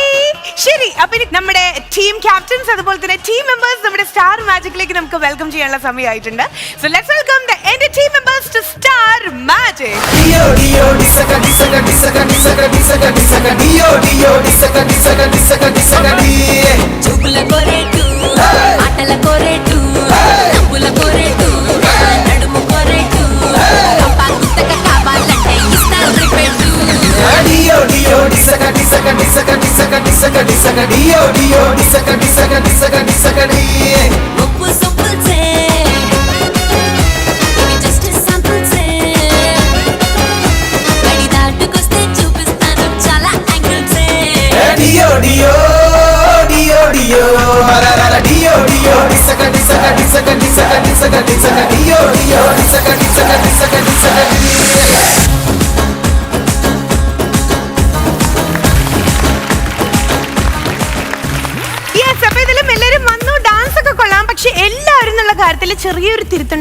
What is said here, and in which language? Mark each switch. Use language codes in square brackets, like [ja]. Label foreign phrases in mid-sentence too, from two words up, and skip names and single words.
[ml] ശരി, അപ്പൊ ഇനി നമ്മുടെ [en] team captains [ml] അതുപോലെ തന്നെ [en] team members [ml] നമ്മുടെ സ്റ്റാർ മാജിക്കിലേക്ക് നമുക്ക് വെൽക്കം ചെയ്യാനുള്ള സമയമായിട്ടുണ്ട്. [en] so let's welcome the എന്റെ team members to Star Magic. ഡിയോ ഡിയോ ഡിസക ഡിസക ഡിസക ഡിസക ഡിസക ഡിസക ഡിയോ ഡിയോ ഡിസക ഡിസക ഡിസക ഡിസക ഡി [te] చూపుల కోరేటు ఆటల కోరేటు నవ్వుల కోరేటు నడుము కోరేటు కంపాకుతక కావాలంటే ఇస్తాను రిపెట్టు ഡിയോ ഡിയോ ഡിസക ഡിസക ഡിసക ഡിసക ഡിసക ഡിസക ഡിയോ ഡിയോ ഡിസക ഡിസക ഡിസക ഡിസക ഡി ఉప్పు సొప్పుల్సే ఇవి [en] just samples [te] బడి దాటుకొస్తే చూపిస్తాను చాలా యాంగిల్సే ഡിയോ ഡിയോ ഡിയോ ഡിയോ రరర ഡിയോ ഡിയോ ഡിസക ഡിസക ഡിസക ഡിസക ഡിസക ഡിസക ഡിയോ ഡിയോ ഡിസക ഡിസക ഡിസക ഡിസക ഡി [ml] പക്ഷെ എല്ലാവരും എന്നുള്ള കാര്യത്തിൽ ചെറിയൊരു തിരുത്തുണ്ട്.